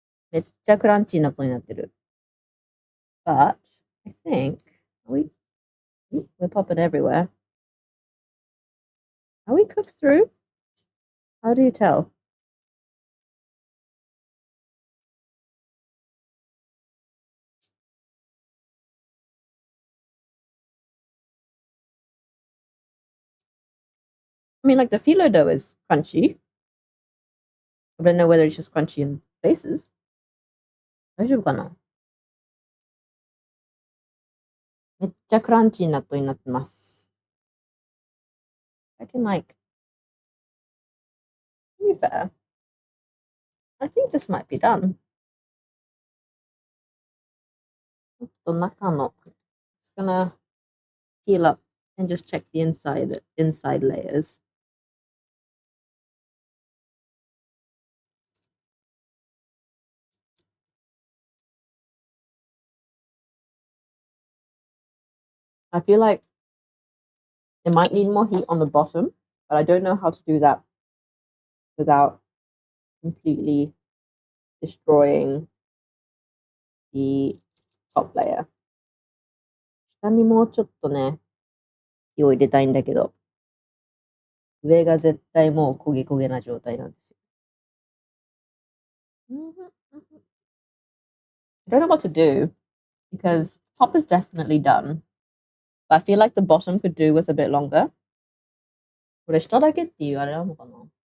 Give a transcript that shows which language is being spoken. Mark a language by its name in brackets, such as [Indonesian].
[Japanese] めっちゃクランチーなことになってる. [English] But I think we're popping everywhere. Are we cooked through? How do you tell? I mean, like the phyllo dough is crunchy. I don't know whether it's just crunchy in places. [Japanese] 大丈夫かな? めっちゃクランチーな納豆になってます. [English] I can like, to be fair, I think this might be done. [Japanese] ちょっと中の [English] just gonna peel up and just check the inside layers. I feel like it might need more heat on the bottom, but I don't know how to do that without completely destroying the top layer. [Japanese] 下にもうちょっとね、火を入れたいんだけど、上が絶対もう焦げ焦げな状態なんですよ。 [English] I don't know what to do because top is definitely done, but I feel like the bottom could do with a bit longer. [Japanese] これ下だけっていうあれなのかな?